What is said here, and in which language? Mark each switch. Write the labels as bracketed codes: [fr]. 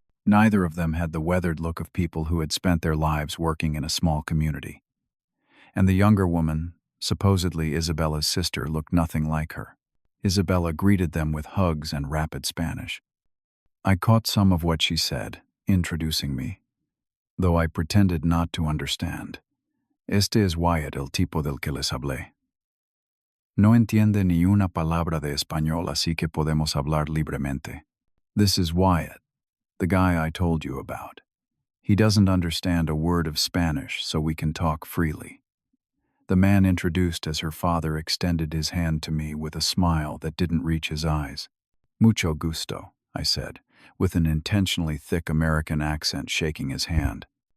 [en] Neither of them had the weathered look of people who had spent their lives working in a small community. And the younger woman, supposedly Isabella's sister, looked nothing like her. Isabella greeted them with hugs and rapid Spanish. I caught some of what she said, introducing me, though I pretended not to understand. [es] "Este es Wyatt, el tipo del que les hablé. No entiende ni una palabra de español, así que podemos hablar libremente." [en] "This is Wyatt, the guy I told you about. He doesn't understand a word of Spanish, so we can talk freely." The man introduced as her father extended his hand to me with a smile that didn't reach his eyes. [es] "Mucho gusto," [en] I said, with an intentionally thick American accent, shaking his hand.